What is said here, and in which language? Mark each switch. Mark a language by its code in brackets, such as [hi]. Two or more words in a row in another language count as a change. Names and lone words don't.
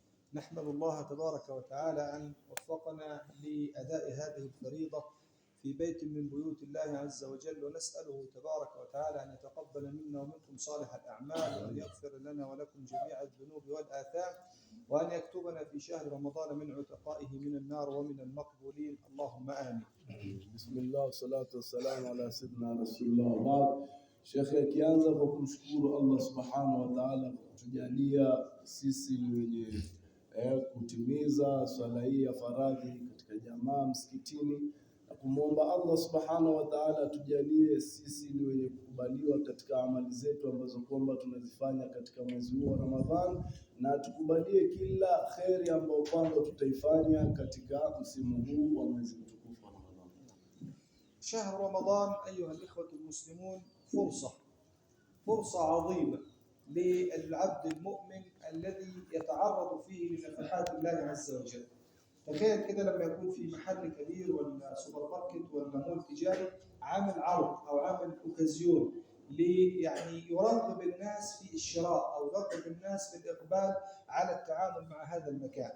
[ar] نحمد الله تبارك وتعالى أن وفقنا لأداء هذه الفريضة في بيت من بيوت الله عز وجل، ونسأله تبارك وتعالى أن يتقبل منا ومنكم صالح الأعمال، وأن يغفر لنا ولكم جميع الذنوب والآثام، وأن يكتبنا في شهر رمضان من عتقائه من النار ومن المقبولين، اللهم آمين. بسم الله والصلاة والسلام على سيدنا رسول الله. [sw] Baad, Sheikh akianza kwa kumshukuru Allah [ar] سبحانه وتعالى [sw] kwa kutujalia sisi ni wenye kutimiza swala hii ya faradhi katika jamaa msikitini, na kumwomba Allah [ar] سبحانه وتعالى [sw] atujalie sisi ni wenye kukubaliwa katika amali zetu ambazo kwamba tunazifanya katika mwezi huu wa Ramadhani, na tukubalie kila kheri ambayo kwamba tutaifanya katika msimu huu wa mwezi mtukufu wa Ramadhani. [ar] شهر رمضان أيها الإخوة المسلمون فرصة عظيمة للعبد المؤمن الذي يتعرض فيه لنفحات الله عز وجل. تخيل كده لما يكون في محل كبير ولا سوبر ماركت ولا مول تجاري عامل عرض أو عامل أوكازيون يعني يرغب الناس في الشراء أو يرغب الناس في الإقبال على التعامل مع هذا المكان.